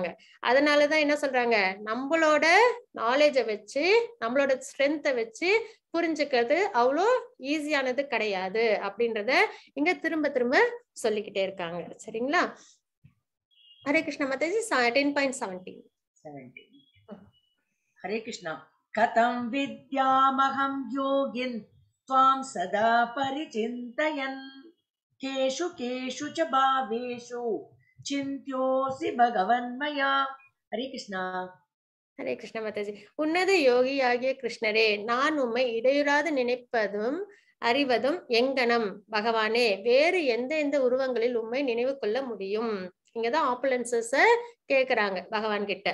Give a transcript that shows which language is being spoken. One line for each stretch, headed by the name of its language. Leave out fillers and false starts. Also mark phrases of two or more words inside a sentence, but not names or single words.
Tamil: அதனாலதான் என்ன சொல்றாங்க, நம்மளோட நாலேஜை வச்சு, நம்மளோட ஸ்ட்ரென்த்தை வச்சு புரிஞ்சுக்கிறது அவ்வளோ ஈஸியானது கிடையாது அப்படின்றத இங்க திரும்ப திரும்ப சொல்லிக்கிட்டே இருக்காங்க. சரிங்களா? ஹரே கிருஷ்ணா மாதாஜி. 10.17.
Sanskrit: हरे कृष्णा। कथं विद्यामहं योगिन् त्वां सदा परिचिन्तयन् केषु केषु च भावेषु चिन्त्योऽसि भगवन्मया। हरे कृष्णा।
Tamil: ஹரே கிருஷ்ண மாதாஜி. உன்னத யோகியாகிய கிருஷ்ணரே, நான் உம்மை இடையூறாது நினைப்பதும் அறிவதும் எங்கனம் பகவானே, வேறு எந்த எந்த உருவங்களில் உம்மை நினைவு கொள்ள முடியும்? இங்கதான் ஆப்புலன்சஸ கேக்குறாங்க பகவான் கிட்ட.